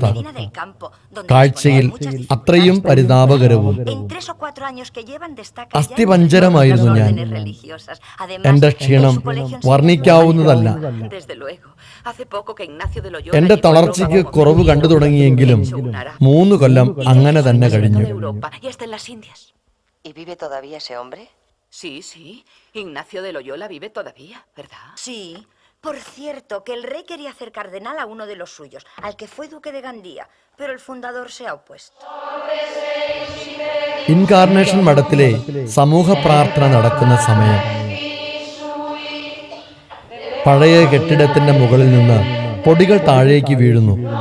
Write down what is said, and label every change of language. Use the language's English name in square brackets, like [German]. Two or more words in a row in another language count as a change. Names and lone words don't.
[Malayalam] കാഴ്ചയിൽ അത്രയും പരിതാപകരവും. അസ്ഥിപഞ്ജരമായിരുന്നു ഞാൻ. എൻ്റെ ക്ഷീണം വർണ്ണിക്കാവുന്നതല്ല. എൻ്റെ തളർച്ചയ്ക്ക് കുറവ് കണ്ടു തുടങ്ങിയെങ്കിലും 3 കൊല്ലം അങ്ങനെ തന്നെ കഴിഞ്ഞു. [Spanish] Ignacio de Loyola vive todavía, ¿verdad? Sí. Por cierto, que el rey quería hacer cardenal a uno de los suyos, al que fue duque de Gandía, pero el fundador se ha opuesto. [Malayalam] ഇൻകാർണേഷൻ മഠത്തിലെ സമൂഹ പ്രാർത്ഥന നടക്കുന്ന സമയം. പഴയ കെട്ടിടത്തിന്റെ മുകളിൽ നിന്ന് പൊടികൾ താഴേക്ക് വീഴുന്നു.